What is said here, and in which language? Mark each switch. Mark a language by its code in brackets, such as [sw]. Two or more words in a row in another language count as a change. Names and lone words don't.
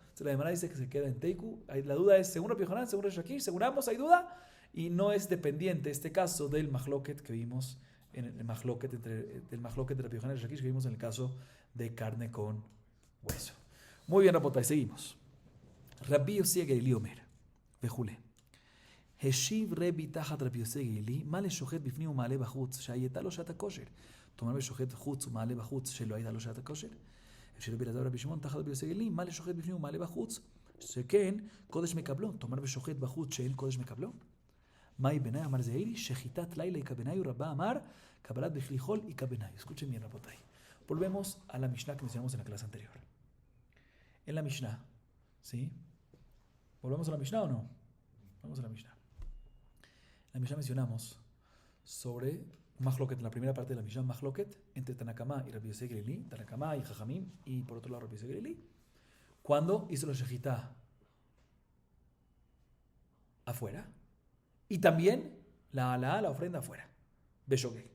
[es] Entonces, la Gemara dice que se queda en Teiku. La duda es, según Rabbi Yohanan, según Reish Lakish, según ambos hay duda. Y no es dependiente este caso del mahloket que vimos en el mahloket del mahloket de Rabbi Yohanan y Reish Lakish que vimos en el caso de carne con hueso. Muy bien, Rapotay, seguimos. Rabbi Yossi Agelili [he] אומר וכולי. השיב רבי תחת רבי יוסי גלילי, מה לשוחט בפנים ומעלה בחוץ, שהייתה לו שעת הכושר. תאמר בשוחט חוץ ומעלה בחוץ, שלא הייתה לו שעת הכושר. של רבי אלעזר ורבי שמעון תחת רבי יוסי גלילי, מה לשוחט בפנים ומעלה בחוץ, שכן קודש מקבלון. תאמר בשוחט בחוץ, שאין קודש מקבלון. מהי בנאי? אמר זעירי, שחיטת לילה איכה בנאי, ורבה אמר, קבלת בכלי חול איכה בנאי. [es] Escuchen bien, Rabotay. Volvemos a la Mishnah que mencionamos en la clase anterior. En la Mishnah, ¿sí? ¿Volvemos a la Mishnah o no? Vamos a la Mishnah. En la Mishnah mencionamos sobre Mahloket, en la primera parte de la Mishnah, Mahloket entre Tanakama y Rabbi Yossi Gelili, Tanakama y Jajamim, y por otro lado Rabbi Yossi Gelili, cuando hizo la shejitá afuera, y también la alá, la ofrenda afuera, Beshogel.